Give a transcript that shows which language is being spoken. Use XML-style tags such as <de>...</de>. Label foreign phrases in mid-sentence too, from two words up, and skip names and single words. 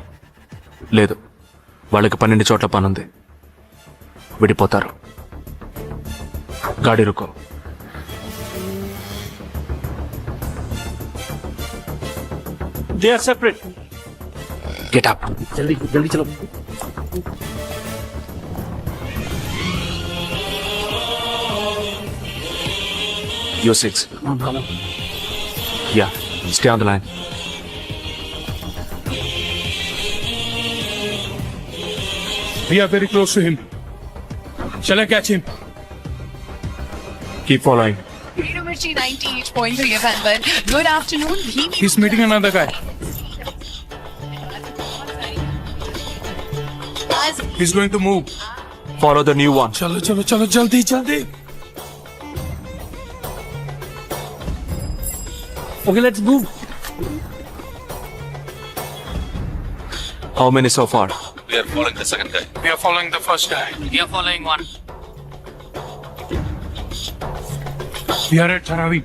<te>లేదు, వాళ్ళకి 12 చోట్ల పనుంది. విడిపోతారు.</te> <hi>गाड़ी रुको.</hi> <en>They are separate. Get up.</en> <hi>जल्दी चलो.</hi> <en>You're 6. Yeah, stay on the line. We are very close to him. Shall I catch him? Keep following. Mirchi 98.3 FM. Good afternoon. He's meeting another guy. He's going to move. Follow the new one.</en> <hi>चलो जल्दी.</hi> <en>Okay, let's move. How many so far? We are following the second guy. We are following the first guy. We are following one. We are at Dharavi.</en>